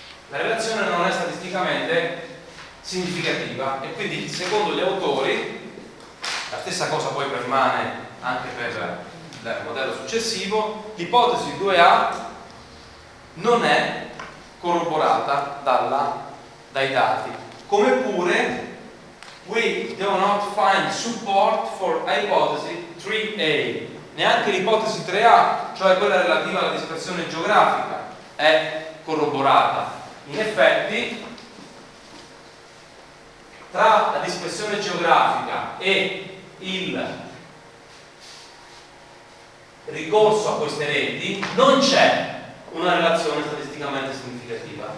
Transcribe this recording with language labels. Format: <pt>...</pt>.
<it>La relazione non è statisticamente significativa e quindi, secondo gli autori, la stessa cosa poi permane anche per il modello successivo, l'ipotesi 2A non è corroborata dai dati. Come pure,</it> <en>we do not find support for hypothesis 3A.</en> <it>Neanche l'ipotesi 3A, cioè quella relativa alla dispersione geografica, è corroborata. In effetti, tra la dispersione geografica e il ricorso a queste reti non c'è una relazione statisticamente significativa.</it>